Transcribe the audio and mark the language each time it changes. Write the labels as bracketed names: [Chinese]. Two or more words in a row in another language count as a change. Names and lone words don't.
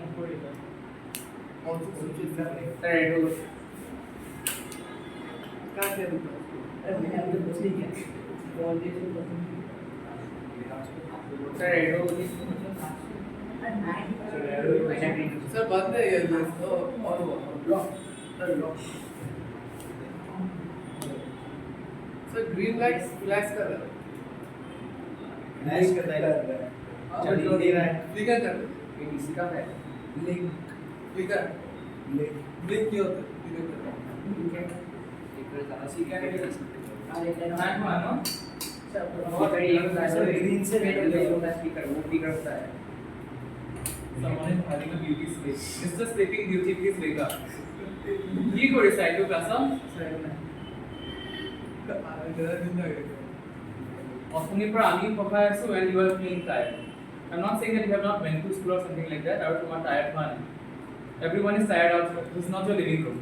[English] also switches [Hindi] कहाँ से अरे मैंने अभी तक कुछ नहीं किया वॉल्टेज को सर एडो सर बंद है ये तो और वो [English] lock lock [Hindi] सर [English] green light flash [Hindi] कर रहा है फ्लैश करता है चल तो दे रहा है फ्लिकर कर ये किसी का है [English] blink flicker blink [Hindi] क्या होता है फ्लिकर कर एक बार ज़रा सी क्या है अरे क्या हाँ हाँ बहुत बड़ी एक सर ग्रीन से रेड होता है स्पीकर वो भी करता है [English] Someone is having a beauty sleep. Mr. Sleeping Beauty, please wake up. [Assamese] কি কৰিছা এইটো ক্লাছত? অথনিৰ পৰা আমি পঢ়াই আছো [English] and you are feeling tired. I'm not saying that you have not went to school or something like that. [Assamese] আৰু তোমাৰ tired হোৱা নাই. [English] Everyone is tired out. This is not your living room.